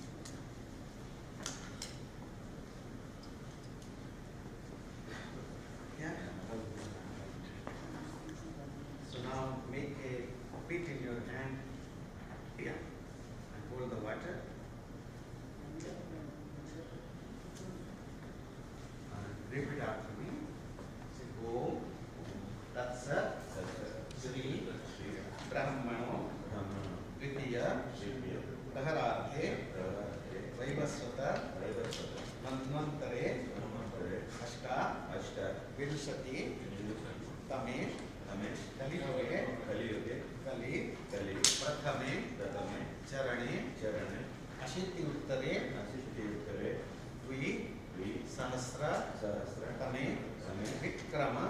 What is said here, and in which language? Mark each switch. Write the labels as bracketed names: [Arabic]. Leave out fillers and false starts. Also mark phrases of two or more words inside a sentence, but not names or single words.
[English] Yeah. So now make a pit in your hand here and hold the water. Repeat after me. [Sanskrit] Say Om Tatsat Sri Brahmano Vidya Daharate Vaivasvata Manvantare Ashta Vidushati Tame Kali Prathame Charane Ashiti Uttare Dvi Sahasra Tame Vikrama